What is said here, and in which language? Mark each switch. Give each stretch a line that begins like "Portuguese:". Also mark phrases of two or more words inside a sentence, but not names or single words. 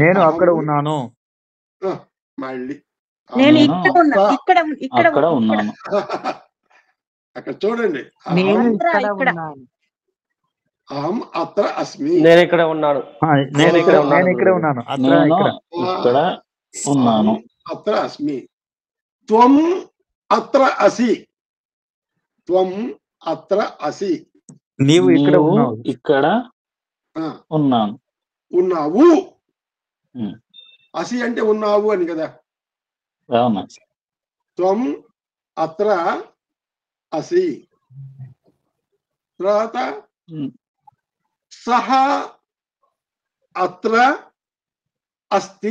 Telugu: నేను అక్కడ ఉన్నాను. మళ్ళీ అక్కడ ఉన్నాను. అక్కడ చూడండి.
Sanskrit: అహం అత్ర అస్మి.
Telugu: నేను ఇక్కడ ఉన్నాను. నేను ఇక్కడ ఉన్నాను.
Sanskrit: అత్ర అస్మి. త్వం అత్ర అసి. త్వం అత్ర అసి.
Telugu: నీవు ఇక్కడ ఉన్నావు. ఇక్కడ ఉన్నాను. ఉన్నావు. అసి అంటే ఉన్నావు అని కదా.
Sanskrit: త్వం అత్ర అసి. తర్వాత సహ అత్ర అస్తి.